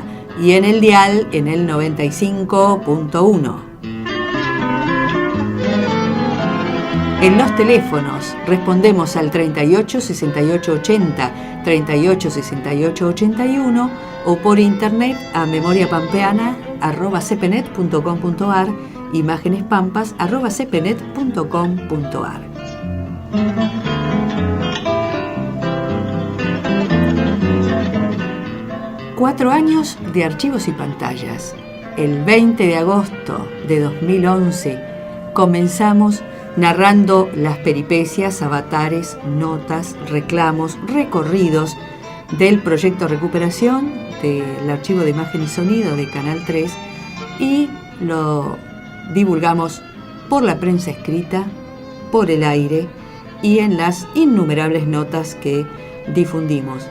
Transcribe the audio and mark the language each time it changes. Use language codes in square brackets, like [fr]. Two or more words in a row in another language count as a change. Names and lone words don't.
[es] Y en el dial en el 95.1. En los teléfonos respondemos al 38 68 80, 38 68 81 o por internet a memoriapampeana@cpnet.com.ar, imágenespampas@cpnet.com.ar. Cuatro años de Archivos y Pantallas. El 20 de agosto de 2011 comenzamos narrando las peripecias, avatares, notas, reclamos, recorridos del proyecto Recuperación del archivo de imagen y sonido de Canal 3 y lo divulgamos por la prensa escrita, por el aire y en las innumerables notas que difundimos.